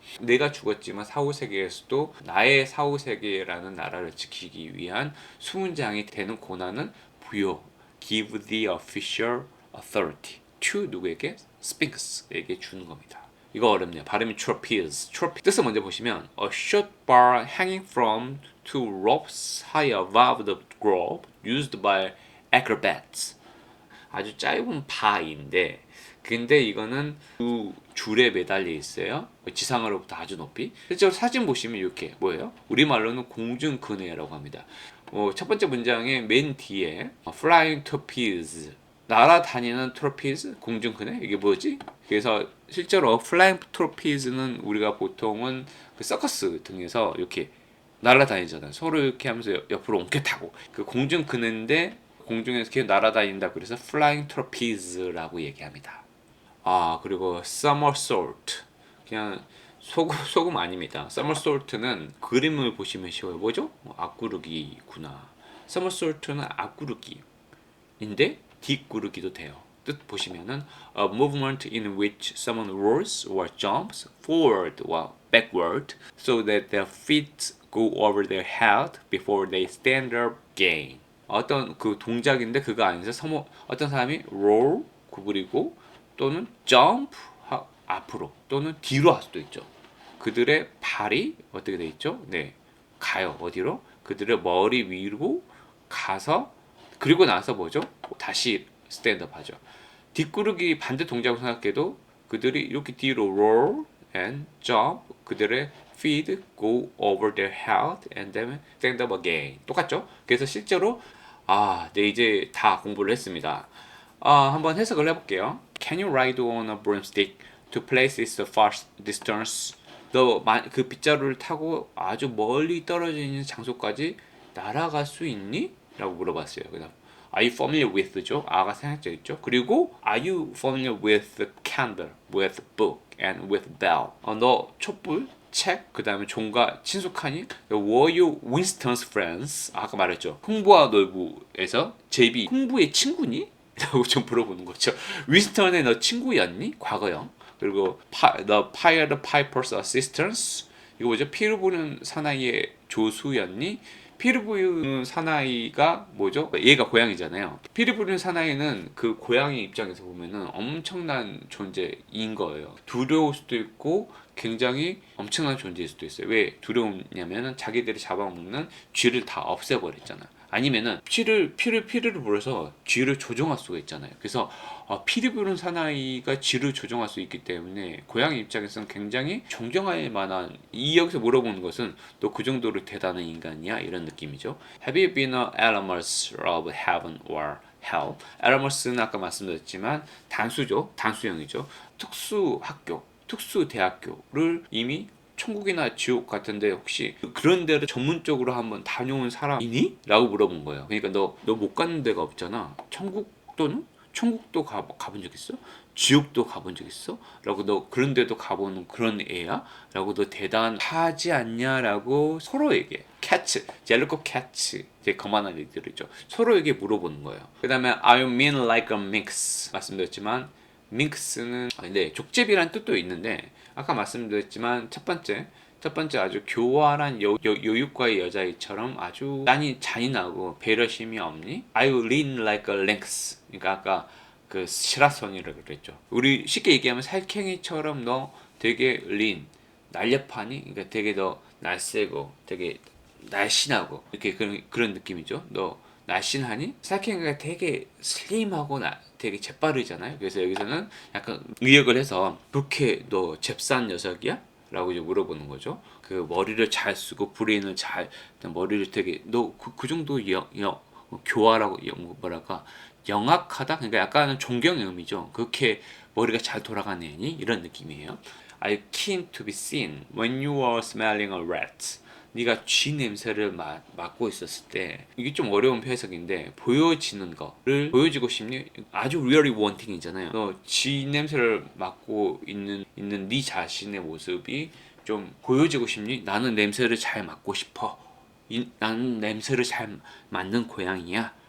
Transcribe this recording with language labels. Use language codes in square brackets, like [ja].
[ko] 내가 죽었지만 사후세계에서도 나의 사후세계라는 나라를 지키기 위한 수문장이 되는 권한은 부여. [en] Give the official authority to [ko] 누구에게? 스핑크스에게 주는 겁니다. 이거 어렵네요. 발음이 trapeze. 뜻을 먼저 보시면 [en] a short bar hanging from two ropes high above the grove used by acrobats. [ko] 아주 짧은 바인데 근데 이거는 두 줄에 매달려 있어요. 지상으로부터 아주 높이. 실제로 사진 보시면 이렇게 뭐예요? 우리말로는 공중근해라고 합니다. 첫 번째 문장의 맨 뒤에 flying trapeze, 날아다니는 트로피즈, 공중근해, 이게 뭐지? 그래서 실제로 flying trapez는 우리가 보통은 그 서커스 등에서 이렇게 날아다니잖아요. 서로 이렇게 하면서 옆으로 옮겨 타고 그 공중근해인데 공중에서 계속 날아다닌다. 그래서 flying trapeze라고 얘기합니다. 그리고 somersault, 그냥 소금 아닙니다. somersault는 그림을 보시면 쉬워요. 뭐죠? 앞구르기구나. somersault는 앞구르기인데 뒷구르기도 돼요. 뜻 보시면은 [en] a movement in which someone rolls or jumps forward or backward so that their feet go over their head before they stand up again. [ko] 어떤 그 동작인데 그거 아니죠. 어떤 사람이 roll 구부리고 또는 jump 앞으로 또는 뒤로 할 수도 있죠. 그들의 발이 어떻게 돼 있죠? 네, 가요. 어디로? 그들의 머리 위로 가서 그리고 나서 뭐죠? 다시 스탠드업 하죠. 뒷구르기 반대 동작을 생각해도 그들이 이렇게 뒤로 [en] roll and jump, [ko] 그들의 [en] feet go over their head and then stand up again. [ko] 똑같죠? 그래서 실제로 네, 이제 다 공부를 했습니다. 한번 해석을 해볼게요. [en] Can you ride on a broomstick to places far distance? [ko] 너 그 빗자루를 타고 아주 멀리 떨어져 있는 장소까지 날아갈 수 있니? 라고 물어봤어요. 그다음 [en] Are you familiar with죠? [ko] 가 생략되어 있죠. [en] 그리고 Are you familiar with the candle, with book, and with bell? [ko] 너 촛불, 책, 그 다음에 종과 친숙하니? [en] Were you Winston's friends? [ko] 아까 말했죠. 흥부와 놀부에서 제비, 흥부의 친구니? 라고 좀 물어보는 거죠. 윈스턴의 너 친구였니? 과거형. [en] 그리고 The Pied Piper's assistants. [ko] 이거 뭐죠? 피를 부는 사나이의 조수였니? 피를 부는 사나이가 뭐죠? 얘가 고양이잖아요. 피를 부는 사나이는 그 고양이 입장에서 보면은 엄청난 존재인 거예요. 두려울 수도 있고 굉장히 엄청난 존재일 수도 있어요. 왜 두려움냐면은 자기들이 잡아먹는 쥐를 다 없애버렸잖아. 아니면은 피를 불어서 쥐를 조종할 수가 있잖아요. 그래서 피를 부는 사나이가 쥐를 조종할 수 있기 때문에 고양이 입장에서는 굉장히 존경할 만한, 이 여기서 물어보는 것은 너 그 정도로 대단한 인간이야? 이런 느낌이죠. [en] Have you been a alumnus of heaven or hell? [ko] alumnus는 아까 말씀드렸지만 단수죠. 단수형이죠. 특수학교, 특수대학교를 이미 천국이나 지옥 같은데 혹시 그런 데를 전문적으로 한번 다녀온 사람이니? 라고 물어본 거예요. 그러니까 너 못 가는 데가 없잖아. 천국도 가본 적 있어? 지옥도 가본 적 있어? 라고 너 그런 데도 가보는 그런 애야? 라고 너 대단하지 않냐? 라고 서로에게 캐치, 젤리코 캐치, 이제 거만한 애들이죠. 서로에게 물어보는 거예요. 그 다음에 [en] Are you mean like a minx? [ko] 말씀드렸지만 밍크스는 네, 족제비란 뜻도 있는데 아까 말씀드렸지만 첫 번째 아주 교활한 여육과의 여자애처럼 아주 잔인하고 배려심이 없니? [en] Are you lean like a lynx? [ko] 그러니까 아까 그 시라소니라고 그랬죠. 우리 쉽게 얘기하면 살쾡이처럼 너 되게 lean, 날렵하니? 그러니까 되게 더 날쌔고 되게 날씬하고 이렇게 그런 느낌이죠. 너 날씬하니? 살쾡이가 되게 슬림하고 되게 재빠르잖아요. 그래서 여기서는 약간 의역을 해서 그렇게 너 잽싼 녀석이야? 라고 이제 물어보는 거죠. 그 머리를 잘 쓰고 브레인을 잘 머리를 되게 너 그 정도 교활하고 뭐랄까 영악하다? 그러니까 약간은 존경의 의미죠. 그렇게 머리가 잘 돌아가는 애니? 이런 느낌이에요. [en] Are you keen to be seen when you are smelling a rat? [ko] 네가 쥐 냄새를 맡고 있었을 때 이게 좀 어려운 해석인데 보여지는 거를 보여지고 싶니? 아주 [en] really wanting [ko] 이잖아요. 너 쥐 냄새를 맡고 있는 네 자신의 모습이 좀 보여지고 싶니? 나는 냄새를 잘 맡고 싶어. 나는 냄새를 잘 맡는 고양이야.